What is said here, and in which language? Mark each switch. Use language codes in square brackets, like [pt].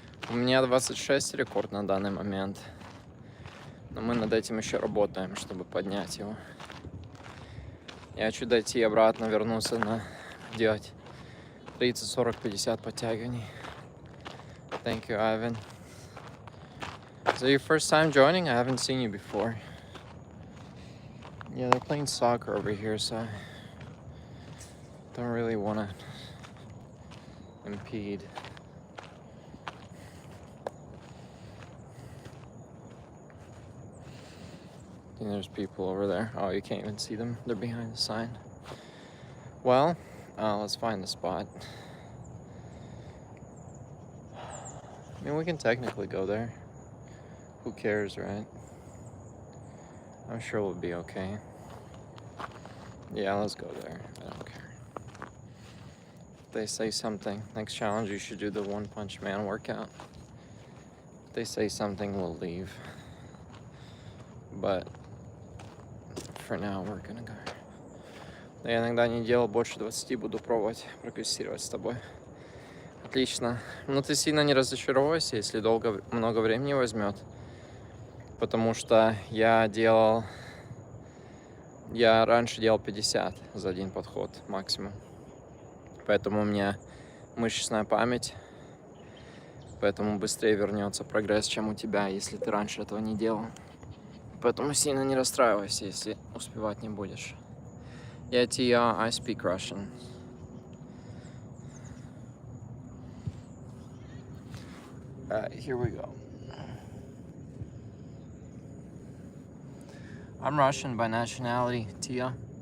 [ru] У меня 26 рекорд на данный момент. Но мы над этим еще работаем, чтобы поднять его. Я чуть дойти обратно, вернуться делать 30, 40, 50 подтягиваний. [en] Thank you, Ivan. Is it your first time joining? I haven't seen you before. Yeah, they're playing soccer over here, so I don't really want to impede. I think there's people over there. Oh, you can't even see them. They're behind the sign. Well, let's find the spot. I mean, we can technically go there. Who cares, right? I'm sure we'll be okay. Yeah, let's go there. I don't care. If they say something, next challenge you should do the One Punch Man workout. If they say something, we'll leave. But for now, we're gonna go. [ru] Я иногда не делал больше 20, буду пробовать прогрессировать с тобой. Отлично. Но ты сильно не разочаровывайся, если много времени возьмет. Потому что я раньше делал 50 за один подход максимум. Поэтому у меня мышечная память. Поэтому быстрее вернется прогресс, чем у тебя, если ты раньше этого не делал. Поэтому сильно не расстраивайся, если успевать не будешь. [en] Yeah, Tia, I speak Russian. Here we go. I'm Russian by nationality, Tia.